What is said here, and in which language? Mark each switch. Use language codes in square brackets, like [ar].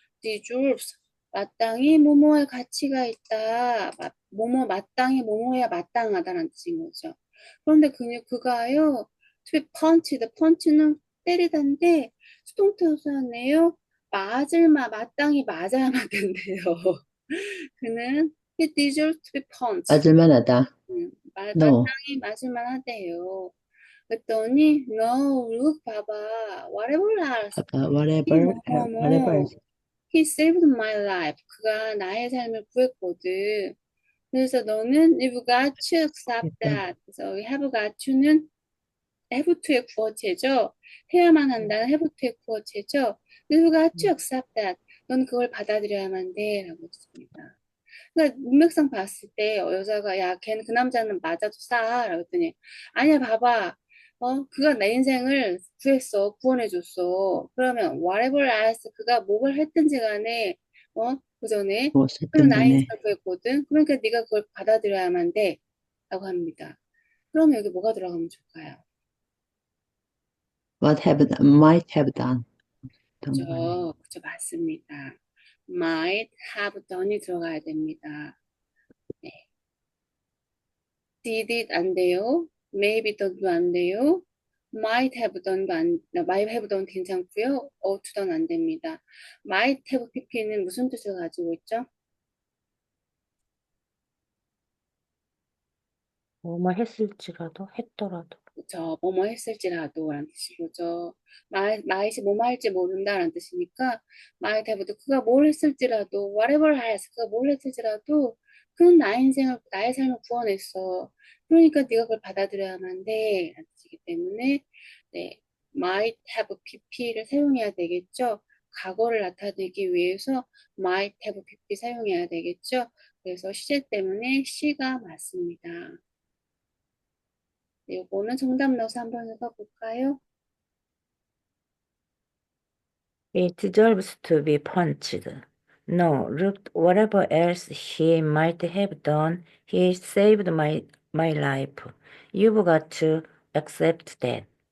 [ko] deserves 마땅히 뭐뭐할 가치가 있다. 뭐뭐 마땅히 뭐뭐해야 마땅하다라는 뜻인 거죠. 그런데 그가요 to be punched, punch는 때리다인데 수동태였네요. 마땅히 맞아야만 된대요. 그는 [en] he deserves to be punched. [ko] 맞을만 하다. No. 마땅히 맞을만 하대요. 그랬더니 [en] no, look [ko] 봐봐. [en] whatever else. [ko] 아까 [en] whatever, whatever. He saved my life. [ko] 그가 나의 삶을 구했거든. 그래서 너는 [en] you've got to accept that. [ko] 그래서 have got to는 have to의 구어체죠. 해야만 한다는 have to의 구어체죠. [en] you've got to accept that. [ko] 넌 그걸 받아들여야만 돼. 라고 했습니다. 그러니까 문맥상 봤을 때 여자가 야 걔는 그 남자는 맞아도 싸 라고 했더니 아니야 봐봐 그가 내 인생을 구원해줬어 그러면 whatever else 그가 뭘 했든지 간에 그 전에 그는 무엇이든 나의 간에 인생을 구했거든 그러니까 네가 그걸 받아들여야만 돼 라고 합니다. 그러면 여기 뭐가 들어가면 좋을까요? [en] might have done. [ko] 그죠 맞습니다. might have done이 들어가야 됩니다. 네. did it 안 돼요. maybe done도 안 돼요. might have done 괜찮고요. ought to done 안 됩니다. might have pp는 무슨 뜻을 가지고 있죠? 뭐뭐 했을지라도 했더라도. 그쵸. 뭐뭐 했을지라도 라는 뜻이죠. might이 뭐뭐 할지 모른다라는 뜻이니까 might have도 그가 뭘 했을지라도 whatever has 그가 뭘 했을지라도 그는 나의 삶을 구원했어. 그러니까 네가 그걸 받아들여야만 돼. 라는 뜻이기 때문에 네, might have pp를 사용해야 되겠죠. 과거를 나타내기 위해서 might have pp 사용해야 되겠죠. 그래서 시제 때문에 C가 맞습니다. 네, 이거는 정답 넣어서 한번 읽어볼까요? [en] He deserves to be punched. No, look, whatever else he might have done, he saved my life. You've got to accept that.